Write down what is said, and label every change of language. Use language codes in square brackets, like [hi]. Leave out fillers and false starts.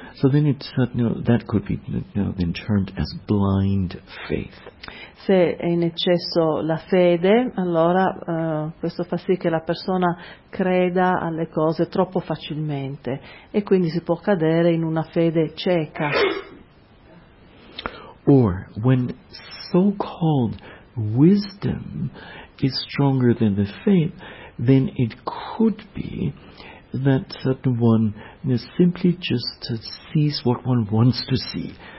[en] So then it certainly that could be then termed as blind faith. [it] Se è in eccesso la fede, allora questo fa sì che la persona creda alle cose troppo facilmente e quindi si può cadere in una fede cieca. [en] Or when so-called wisdom is stronger than the faith, then it could be that one simply just sees what one wants to see.